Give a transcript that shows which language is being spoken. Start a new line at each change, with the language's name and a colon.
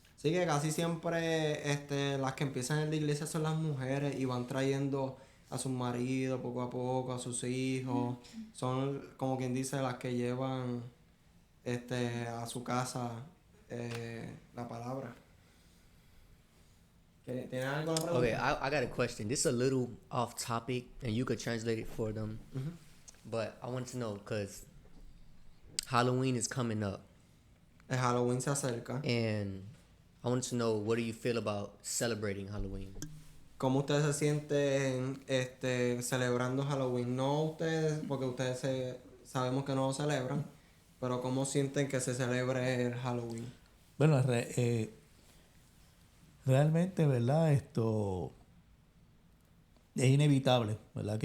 Spanish: Sí, que casi siempre las que empiezan en la iglesia son las mujeres y van trayendo a sus maridos poco a poco, a sus hijos. Son, como quien dice, las que llevan a su casa la palabra. ¿Tienes algo para
English: Okay,
Spanish: preguntar?
English: I got a question. This is a little off topic, and you could translate it for them. But I want to know because Halloween is coming up,
Spanish: El Halloween se acerca.
English: and I want to know what do you feel about celebrating Halloween?
Spanish: ¿Cómo ustedes se sienten celebrando Halloween? No ustedes, porque sabemos que no lo celebran, pero ¿cómo sienten que se celebre el Halloween? Bueno, realmente, ¿verdad? Esto es inevitable, ¿verdad?